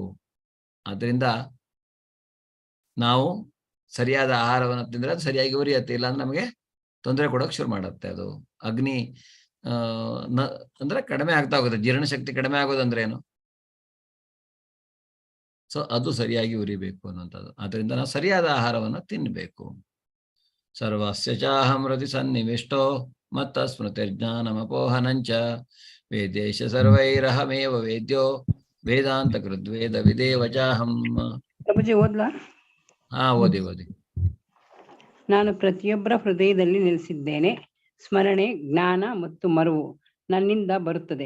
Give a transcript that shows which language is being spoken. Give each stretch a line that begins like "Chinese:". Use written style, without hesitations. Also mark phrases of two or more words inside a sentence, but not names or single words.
Kannada: ಆದ್ರಿಂದ ನಾವು ಸರಿಯಾದ ಆಹಾರವನ್ನು ತಿಂದ್ರೆ ಅದು ಸರಿಯಾಗಿ ಉರಿಯತ್ತೆ, ಇಲ್ಲಾಂದ್ರೆ ನಮಗೆ ತೊಂದರೆ ಕೊಡೋಕೆ ಶುರು ಮಾಡುತ್ತೆ. ಅದು ಅಗ್ನಿ ಅಂದ್ರೆ ಕಡಿಮೆ ಆಗ್ತಾ ಹೋಗುತ್ತೆ. ಜೀರ್ಣಶಕ್ತಿ ಕಡಿಮೆ ಆಗೋದಂದ್ರೆ ಏನು? ಸೊ ಅದು ಸರಿಯಾಗಿ ಉರಿಬೇಕು ಅನ್ನುವಂಥದ್ದು. ಆದ್ರಿಂದ ನಾವು ಸರಿಯಾದ ಆಹಾರವನ್ನು ತಿನ್ನಬೇಕು.
Sanskrit: ಸರ್ವಸ್ಯ ಚಾಹಂ ಹೃದಿ ಸನ್ನಿವಿಷ್ಟೋ ಮತ್ತ ಸ್ಮೃತಿರ್ಜ್ಞಾನಮಪೋಹನಂಚ ವೇದೇಶ ಸರ್ವೈರಹಮೇವ ವೇದ್ಯೋ ವೇದಾಂತ ಕೃದ್ವೇದ ವಿದೇವಚಾಹಂ.
Kannada: ಪ್ರಭುಜಿ ಓದ್ಲಾ? ಹಾ, ಓದಿ. ನಾನು ಪ್ರತಿಯೊಬ್ಬರ ಹೃದಯದಲ್ಲಿ ನೆಲೆಸಿದ್ದೇನೆ. ಸ್ಮರಣೆ, ಜ್ಞಾನ ಮತ್ತು ಮರುವು ನನ್ನಿಂದ ಬರುತ್ತದೆ.